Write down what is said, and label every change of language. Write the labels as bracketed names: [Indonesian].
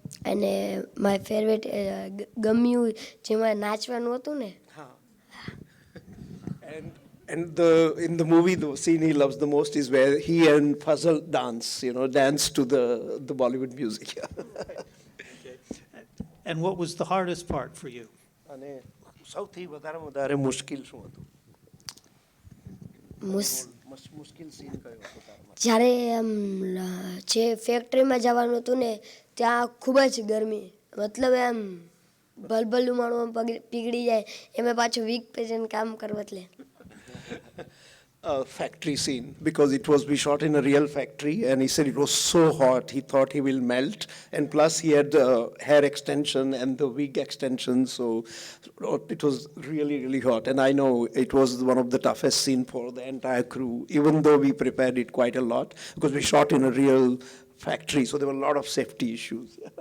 [Gujarati] અને [English] my favourite [Gujarati] ગમ્યું જેમાં નાચવાનું હતું ને. [English] And in the movie, the scene he loves the most is where he and Fazal dance, dance to the Bollywood music. Okay. And what was the hardest part for you? [Gujarati] અને સૌથી વધારે મુશ્કેલ શું હતું? મુશ્કેલ સીન કયો હતો તારા માટે? જ્યારે જે ફેક્ટરીમાં જવાનું હતું ને ત્યાં ખૂબ જ ગરમી, મતલબ એમ ભલભલું પીગળી જાય, એમાં પાછું વીક પેજન કામ કરવા એટલે. [English] Factory scene, because we shot in a real factory, and he said it was so hot he thought he will melt, and plus he had hair extension and the wig extension, so it was really, really hot. And I know it was one of the toughest scene for the entire crew, even though we prepared it quite a lot, because we shot in a real factory, so there were a lot of safety issues.